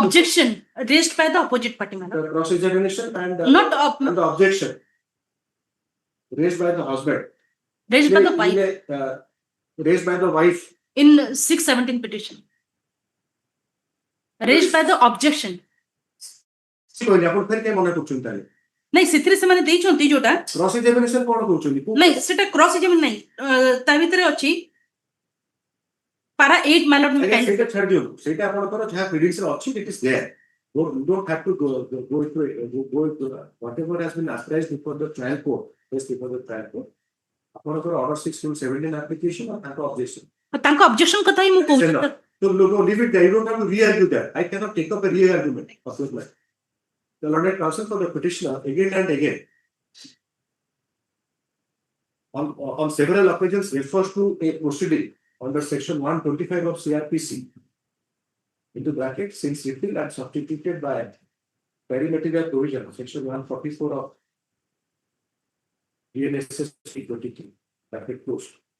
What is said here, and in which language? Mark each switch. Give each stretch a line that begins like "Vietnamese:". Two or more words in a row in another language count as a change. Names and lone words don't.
English: Objection raised by the opposite party, madam. the cross examination and Not and the objection raised by the husband. raised by the wife Raised by the wife. in 617 petition. Raised by the objection.
Odia: ଆପଣ ଫେର କାଇଁ ମନେ କରୁଛନ୍ତି ତାହେଲେ ନାଇଁ ସେଥିରେ ସେମାନେ ଦେଇଛନ୍ତି ଯୋଉଟା
English: cross examination
Odia: କଣ କହୁଛନ୍ତି ନାଇଁ ସେଟା
English: cross examine
Odia: ନାଇଁ ତା ଭିତରେ ଅଛି para 8 ମାଲଟ ସେଇଟା ଛାଡି ଦିଅନ୍ତୁ ସେଇଟା ଆପଣଙ୍କର ଯାହା ପ୍ରିଡିକ୍ସରେ ଅଛି
English: it is there you don't have to go through whatever has been authorized before the trial court before the trial court ଆପଣଙ୍କର order 6 rule 17 application or ତାଙ୍କ objection
Odia: ତାଙ୍କ objection କଥା ହିଁ ମୁଁ କହୁଛି
English: so leave it there you don't have to re-argue that I cannot take up a re-argument of this matter. The learned counsel for the petitioner again and again on several occasions refers to a proceeding under section 125 of CRPC into bracket since repealed and substituted by perimetric provision of section 144 of DNSS 23 bracket closed.